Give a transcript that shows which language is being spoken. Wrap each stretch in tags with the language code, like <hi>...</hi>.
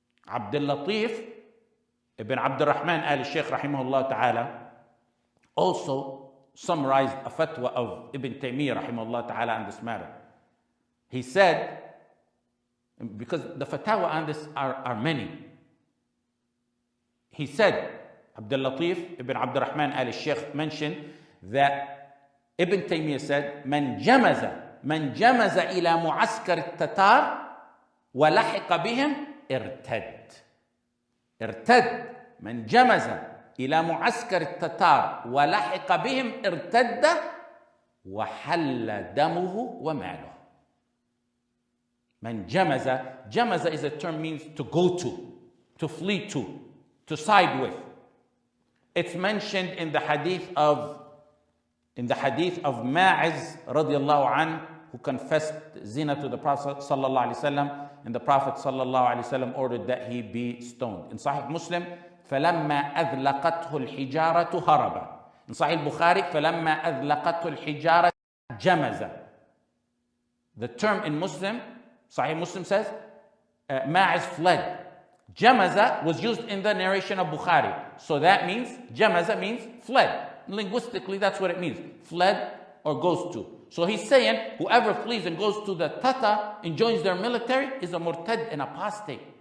<en>Abdul Latif ibn Abdul Rahman al-Shaykh rahimahullah ta'ala also summarized a fatwa of Ibn Taymiyyah rahimahullah ta'ala on this matter. He said, because the fatwa on this are many. He said, Abdul Latif ibn Abdul Rahman al-Shaykh mentioned that Ibn Taymiyyah said,</en> <ar>من جمز إلى معسكر التتار ولحق بهم ارتد من جمز إلى معسكر التتار ولحق بهم ارتد وحل دمه وماله. من جمز</ar> <en>is a term means to go to flee to side with. It's mentioned in the hadith of Ma'iz radiallahu anhu, who confessed zina to the Prophet sallallahu alaihi wasallam, and the Prophet sallallahu alaihi wasallam ordered that he be stoned. In Sahih Muslim,</en> <ar>فَلَمَّا أَذْلَقَتْهُ الْحِجَارَةُ هَرَبَ.</ar> <en>In Sahih Bukhari,</en> <ar>فَلَمَّا أَذْلَقَتْهُ الْحِجَارَةُ جَمَزَ.</ar> <en>The term in Muslim, Sahih Muslim says, Ma'iz fled. Jamaza was used in the narration of Bukhari. So that means, Jamaza means fled. Linguistically, that's what it means. Fled or goes to. So he's saying, whoever flees and goes to the Tatar and joins their military is a murtad and apostate.</en>